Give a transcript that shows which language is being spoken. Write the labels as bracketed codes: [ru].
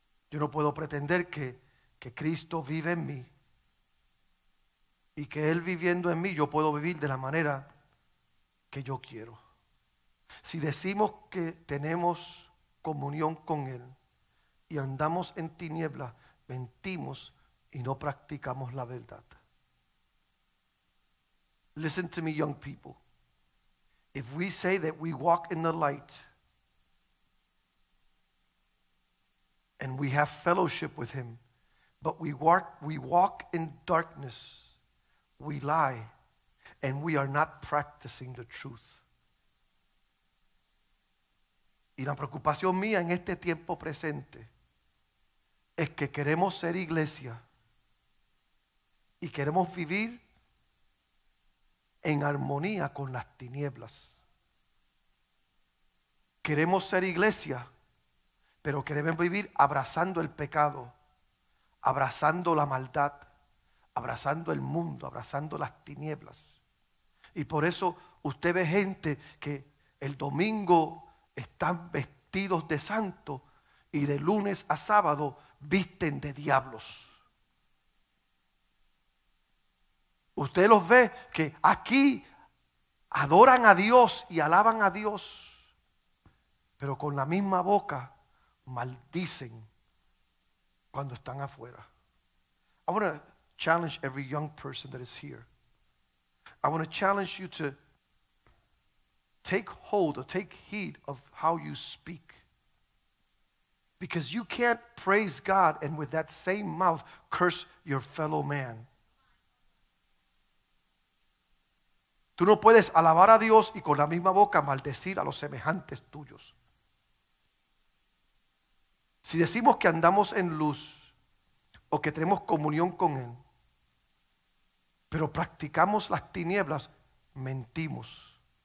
[es] Yo no puedo pretender que Cristo vive en mí y que Él viviendo en mí yo puedo vivir de la manera que yo quiero. Si decimos que tenemos comunión con Él y andamos en tinieblas, mentimos y no practicamos la verdad. [en] Listen to me, young people. If we say that we walk in the light and we have fellowship with Him, but we walk in darkness, we lie, and we are not practicing the truth. [es] Y la preocupación mía en este tiempo presente es que queremos ser iglesia y queremos vivir en armonía con las tinieblas. Queremos ser iglesia, pero queremos vivir abrazando el pecado, abrazando la maldad, abrazando el mundo, abrazando las tinieblas. Y por eso usted ve gente que el domingo están vestidos de santo y de lunes a sábado visten de diablos. Usted los ve que aquí adoran a Dios y alaban a Dios, pero con la misma boca maldicen cuando están afuera. [en] I want to challenge every young person that is here. I want to challenge you to take hold or take heed of how you speak. Because you can't praise God and with that same mouth curse your fellow man. [es] Tú no puedes alabar a Dios y con la misma boca maldecir a los semejantes tuyos. Si decimos que andamos en luz o que tenemos comunión con Él, pero practicamos las tinieblas, mentimos.